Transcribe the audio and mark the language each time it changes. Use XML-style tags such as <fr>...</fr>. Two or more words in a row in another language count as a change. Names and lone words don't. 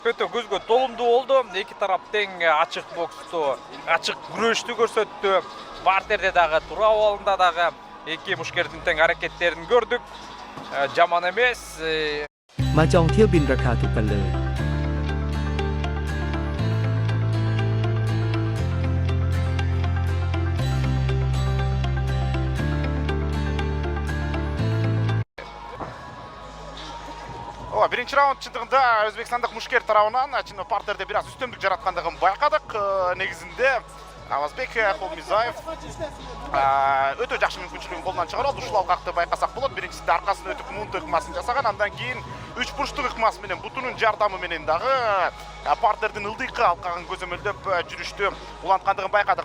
<ky>Өтө көзгө толумдуу болду. Эки тарап тең ачык боксту, ачык күрөштү көрсөттү. Партерде дагы, тура абалында дагы эки мушкердин тең аракеттерин көрдүк. Жаман эмес.</ky> <th>มาจองเที่ยวบินราคาถูกกันเลย</th> <ky>Birinchi rauнд чындыгында Өзбекстандык мушкер тарабынан партерде бираз үстөмдүк жараткандыгын байкадык. Негизинде Авазбек Холмизаев өтө жакшы мүмкүнчүлүгүн колдон чыгарып алды. Ушул алкакты байкасак болот. Биринчисинде аркасын өтүп мунту ыкмасын жасаган, андан кийин 3 бурчтук ыкмасы менен бутунун жардамы менен дагы партердин ылдыйкы алкагын көзөмөлдөп жүрүштү уланткандыгын байкадык.</ky>